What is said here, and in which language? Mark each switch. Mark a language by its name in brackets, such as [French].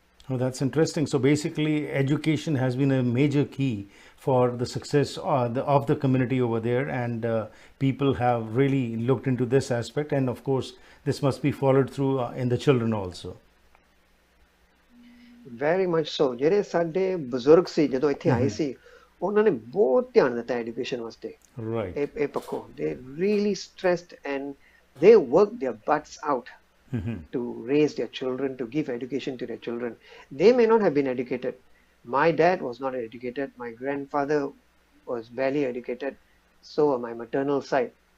[English] Oh, that's interesting. So basically, education has been a major key for the success of the community over there, and people have really looked into this aspect. And of course, this must be followed through in the children also. Very much so. [Punjabi] ਜਿਹੜੇ ਸਾਡੇ ਬਜ਼ੁਰਗ ਸੀ ਜਦੋਂ ਇੱਥੇ ਆਏ ਸੀ ਉਹਨਾਂ ਨੇ ਬਹੁਤ ਧਿਆਨ ਦਿੱਤਾ ਐਜੂਕੇਸ਼ਨ ਵਾਸਤੇ [English] Right. [Punjabi] ਇਹ ਪੱਖੋਂ [English] they really stressed and they worked their butts out to raise their children, to give education to their children. They may not have been educated. My dad was not educated. My grandfather was barely educated. So on my maternal side.